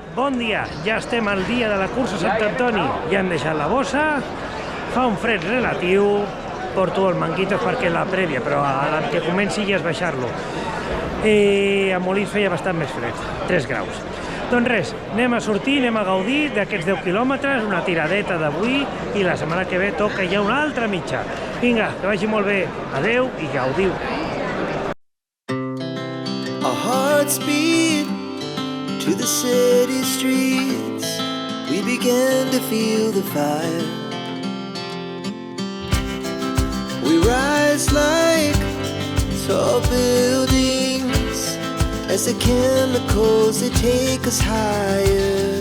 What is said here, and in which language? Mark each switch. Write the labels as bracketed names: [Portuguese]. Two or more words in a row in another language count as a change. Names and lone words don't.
[Catalan] Bon dia, ja estem al dia de la cursa Sant Antoni. Ja hem deixat la bossa, fa un fred relatiu, porto el manguitos perquè és la prèvia, però a la que comenci ja és baixar-lo. A Molins feia bastant més fred, 3 graus. Doncs res, anem a sortir, anem a gaudir d'aquests 10 quilòmetres, una tiradeta d'avui, i la setmana que ve toca ja una altra mitja. Vinga, que vagi molt bé. Adeu i gaudiu. [English] Our hearts beat to the city streets. We began to feel the fire. We rise like tall buildings as the chemicals, they take us higher.